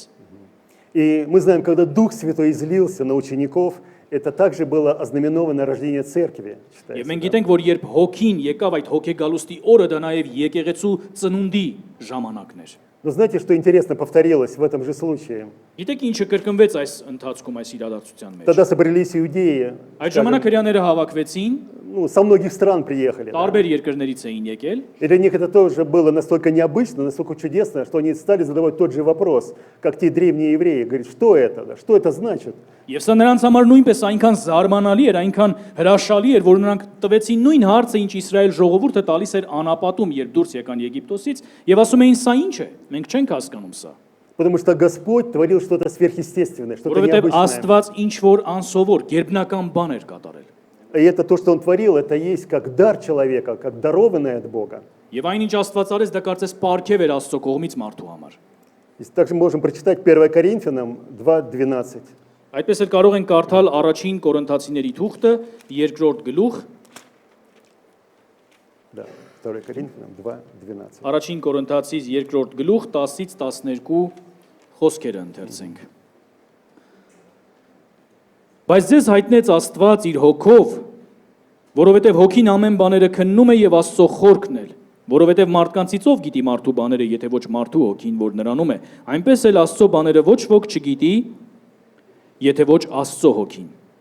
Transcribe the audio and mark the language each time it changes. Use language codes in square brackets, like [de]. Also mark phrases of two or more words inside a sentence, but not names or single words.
[ru] И мы знаем, когда Дух Святой излился на учеников, это также было ознаменовано рождение церкви. [hy] Եվ [ru] Считается, [hy] մենք [ru] да. [hy] գիտենք, որ երբ Հոգին եկավ այդ հոգեգալուստի օրը, դա նաև եկեղեցու ծնունդի ժամանակն էր։ [ru] Но знаете, что интересно повторилось в этом же случае? [hy] Գիտեք ինչը կրկնվեց այս ընթացքում, այս իրադարձության մեջ։ [ru] Тогда собрались иудеи, [hy] Այդ [ru] скажем, [hy] ժամանակ հрьяաները հավաքվեցին, [ru] со многих стран приехали. Да. [hy] տարբեր երկրներից էին եկել, [ru] И для них это тоже было настолько необычно, настолько чудесно, что они стали задавать тот же вопрос, как те древние евреи. Говорят, что это? Да? Что это значит? [hy] եւ սա նրանց համար նույնպես այնքան զարմանալի էր, այնքան հրաշալի էր, որ նրանք տվեցին նույն հարցը, ինչ Իսրայել ժողովուրդը տալիս էր անապատում, երբ դուրս եկան Եգիպտոսից, եւ ասում էին, սա ինչ է։ Մենք չենք հասկանում սա։ [ru] Потому что Господь творил что-то сверхъестественное, что-то [hy] Որովհետեւ [ru] необычное. [hy] Աստված ինչ որ անսովոր, գերբնական бан էր կատարել։ [ru] И это то, что Он творил, это есть как дар человека, как дарованное от Бога. [hy] Եվ այնինչ Աստված արեց, դա կարծես պարգև էր Աստծո кողմից մարդու համար։ [ru] И также можем прочитать 1 Коринфянам 2:12. [hy] Այդպես էլ կարող ենք կարդալ առաջին Կորինթացիների թուղթը, երկրորդ գլուխ, [ru] Да, 2 Коринфянам 2:12. [hy] առաջին Կորինթացիս երկրորդ գլուխ 10-ից 12 խոսքերը ընթերցենք։ Բայց ձեզ հայտնեց Աստված իր հոգով, որովհետև հոգին ամեն բաները քննում է եւ Աստծո խորքն էլ, որովհետև մարդկանցից ով գիտի մարդու բաները, եթե ոչ մարդու հոգին, որ նրանում է, այնպես էլ Աստծո բաները ոչ ոք չգիտի, եթե ոչ Աստծո հոգին։